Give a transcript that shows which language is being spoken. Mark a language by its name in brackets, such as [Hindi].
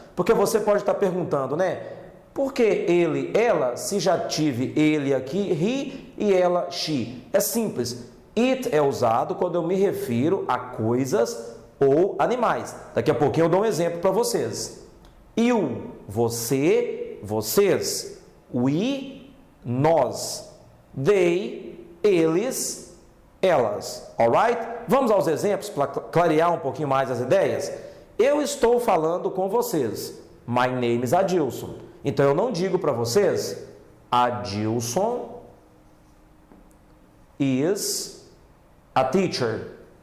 [Portuguese] Porque você pode estar perguntando, né? Por que ele, ela, se já tive ele aqui, he e ela, she? É simples. It é usado quando eu me refiro a coisas ou animais. Daqui a pouquinho eu dou um exemplo para vocês. You, você, vocês. We, nós, they, eles, elas, alright? Vamos aos exemplos para clarear um pouquinho mais as ideias? Eu estou falando com vocês. [English] My name is Adilson. [Portuguese] Então eu não digo para vocês, [English] Adilson is a teacher.